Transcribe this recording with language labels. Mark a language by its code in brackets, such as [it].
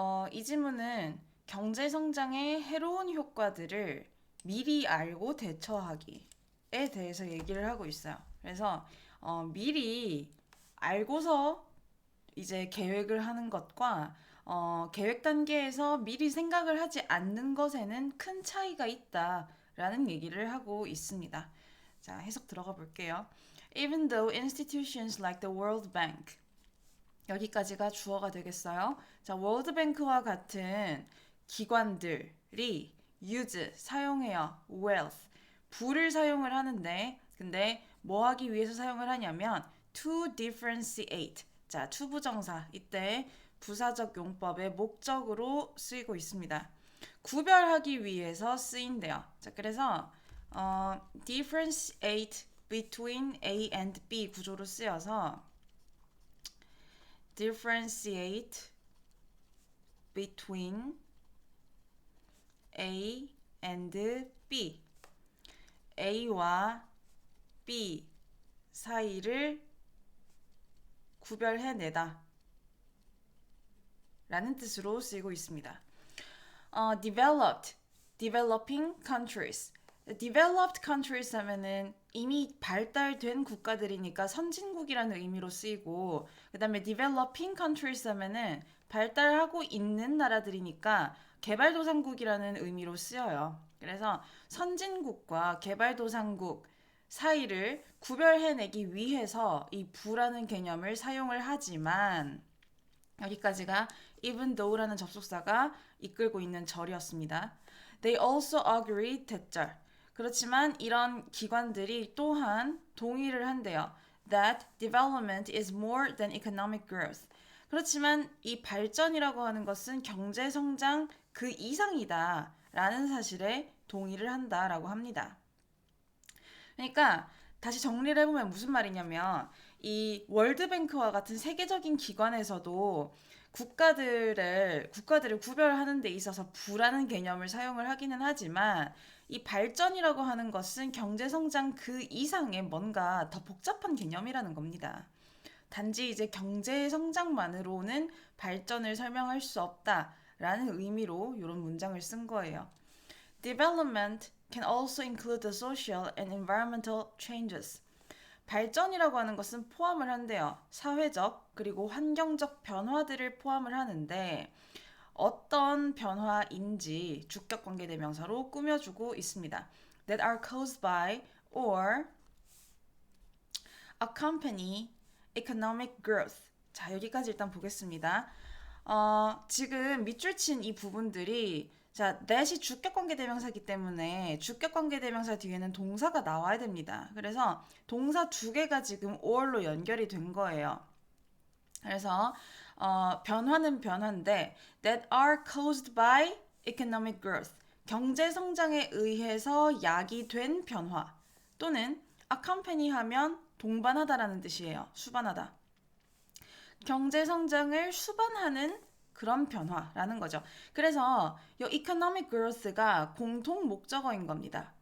[ko] 이 지문은 경제 성장의 해로운 효과들을 미리 알고 대처하기에 대해서 얘기를 하고 있어요. 그래서 미리 알고서 이제 계획을 하는 것과 계획 단계에서 미리 생각을 하지 않는 것에는 큰 차이가 있다라는 얘기를 하고 있습니다. 자, 해석 들어가 볼게요. [en] Even though institutions like the World Bank [ko] 여기까지가 주어가 되겠어요. 자, 월드뱅크와 같은 기관들이 use, 사용해요. wealth, 부를 사용을 하는데 근데 뭐 하기 위해서 사용을 하냐면 [en] to differentiate. [ko] 자, to 부정사. 이때 부사적 용법의 목적으로 쓰이고 있습니다. 구별하기 위해서 쓰인대요. 자, 그래서 [en] differentiate between A and B [ko] 구조로 쓰여서 [en] differentiate between A and B. [ko] A와 B 사이를 구별해내다 라는 뜻으로 쓰이고 있습니다. [en] developed, developing countries. [ko] developed countries 하면은 이미 발달된 국가들이니까 선진국이라는 의미로 쓰이고, 그 다음에 developing countries 하면은 발달하고 있는 나라들이니까 개발도상국이라는 의미로 쓰여요. 그래서 선진국과 개발도상국 사이를 구별해내기 위해서 이 부라는 개념을 사용을 하지만, 여기까지가 even though라는 접속사가 이끌고 있는 절이었습니다. [en] They also agree 대절. [ko] 그렇지만 이런 기관들이 또한 동의를 한대요. [en] That development is more than economic growth. [ko] 그렇지만 이 발전이라고 하는 것은 경제 성장 그 이상이다 라는 사실에 동의를 한다라고 합니다. 그러니까 다시 정리를 해보면 무슨 말이냐면 이 월드뱅크와 같은 세계적인 기관에서도 국가들을 구별하는 데 있어서 부라는 개념을 사용을 하기는 하지만 이 발전이라고 하는 것은 경제 성장 그 이상의 뭔가 더 복잡한 개념이라는 겁니다. 단지 이제 경제 성장만으로는 발전을 설명할 수 없다라는 의미로 이런 문장을 쓴 거예요. [en] Development can also include the social and environmental changes. [ko] 발전이라고 하는 것은 포함을 한대요. 사회적 그리고 환경적 변화들을 포함을 하는데 어떤 변화인지 주격 관계 대명사로 꾸며주고 있습니다. [en] That are caused by or accompany economic growth. [ko] 자, 여기까지 일단 보겠습니다. 지금 밑줄 친 이 부분들이 자, that이 주격관계대명사이기 때문에 주격관계대명사 뒤에는 동사가 나와야 됩니다. 그래서 동사 두 개가 지금 or로 연결이 된 거예요. 그래서 변화는 변화인데 [en] that are caused by economic growth. [ko] 경제 성장에 의해서 야기된 변화 또는 accompany 하면 동반하다라는 뜻이에요. 수반하다. 경제 성장을 수반하는 그런 변화라는 거죠. 그래서 이 economic growth가 공통 목적어인 겁니다.